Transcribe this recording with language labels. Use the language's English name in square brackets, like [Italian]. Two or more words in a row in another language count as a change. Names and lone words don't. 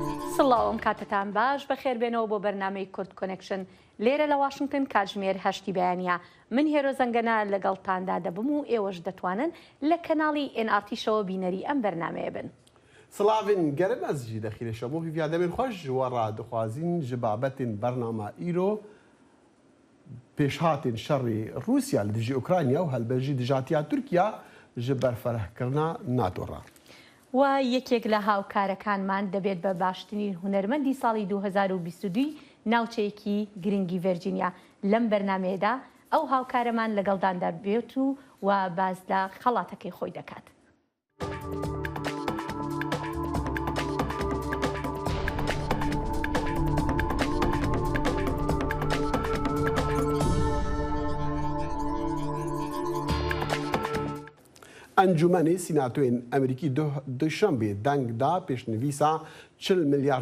[Central Kurdish] سڵاوم کاتتان باش بەخێربێنەوە بۆ بەرنامەی کورد کۆنێکشن لێرە لە واشنگتن کاتژمێر 8 بەیانە من هێرۆ زەنگەنە لەگەڵتاندا دەبم و ئێوەش دەتوانن لە کەناڵی NRT شەوە بینەری ئەم بەرنامەیە بن. [Kurdish] سڵاوین گەرم ئەزجی دەخیرێشە بۆ هیڤیادەمێن خۆش وەڕا دەخوازین ji babetên bernama îro pêşhatên şerê Rûsya li dijî Ukrayna û helbejî dijatiya Tirkiya ji berferehkirina NATO ra. [Central Kurdish] و یەکێک لە هاوکارەکانمان دەبێت بە باشترین هونەرمەندی ساڵی 2022 ناوچەیەکی گرنگی ڤێرجینیا لەم بەرنمەیەدا ئەو هاوکارەمان لەگەڵداندا بێت و باز لە خەڵاتەکەی خۆی دەکات. [Kurdish] Encûmenê Sînatoyên Amerîkî duşembê deng da pêşnivîsa 40 milyar